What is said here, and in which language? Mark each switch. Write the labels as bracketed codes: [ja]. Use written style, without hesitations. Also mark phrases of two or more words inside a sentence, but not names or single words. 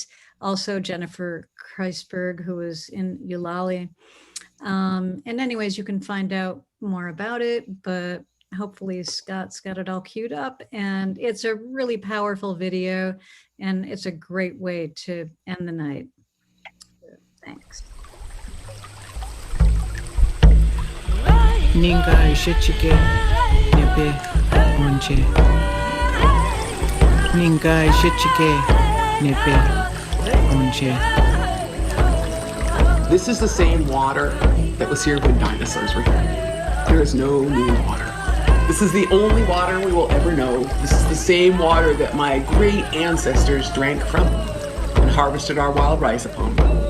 [en] Also Jennifer Kreisberg, who is in Eulalie. And anyways, you can find out more about it, but hopefully Scott's got it all queued up. And it's a really powerful video, and it's a great way to end the night. Thanks. [oj] Ninga ishechike nebe onje. Ninga ishechike nebe onje. [en] This is the same water that was here when dinosaurs were here. There is no new water. This is the only water we will ever know. This is the same water that my great ancestors drank from and harvested our wild rice upon.